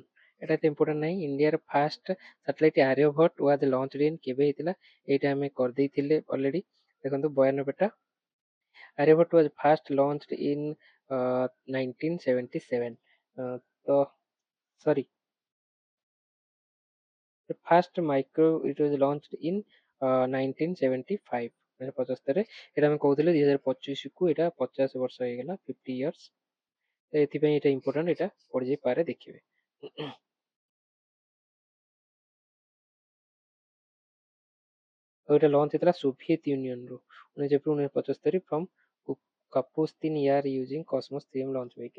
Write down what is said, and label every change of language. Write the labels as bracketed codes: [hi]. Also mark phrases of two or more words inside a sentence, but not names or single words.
[or] ଏଟା ଏତେ ଇମ୍ପୋର୍ଟାଣ୍ଟ ନାହିଁ। ଇଣ୍ଡିଆର ଫାଷ୍ଟ ସାଟେଲାଇଟ ଆର୍ଯ୍ୟଭଟ୍ଟ [en] was launched in, [or] କେବେ ହେଇଥିଲା, ଏଇଟା ଆମେ କରିଦେଇଥିଲେ ଅଲରେଡି। ଦେଖନ୍ତୁ 92 ଟା। ଆର୍ଯ୍ୟଭଟ୍ଟ [en] was first launched in [or] 1977। ତ ସରି, [en] the first micro it was launched in 1975, 1975 [or] ଏଟା ଆମେ କହୁଥିଲେ 2025 କୁ ଏଟା 50 ବର୍ଷ ହେଇଗଲା, [en] 50 years। [or] ତ ଏଥିପାଇଁ ଏଟା ଇମ୍ପୋର୍ଟାଣ୍ଟ, ଏଟା ପଡିଯାଇ ପାରେ, ଦେଖିବେ। ଆଉ ଏଟା ଲଞ୍ଚ ହେଇଥିଲା ସୋଭିଏତ ୟୁନିୟନରୁ 19 ଏପ୍ରିଲ 1975 [en] from Kapustin Yar using Kosmos 3 launch vehicle.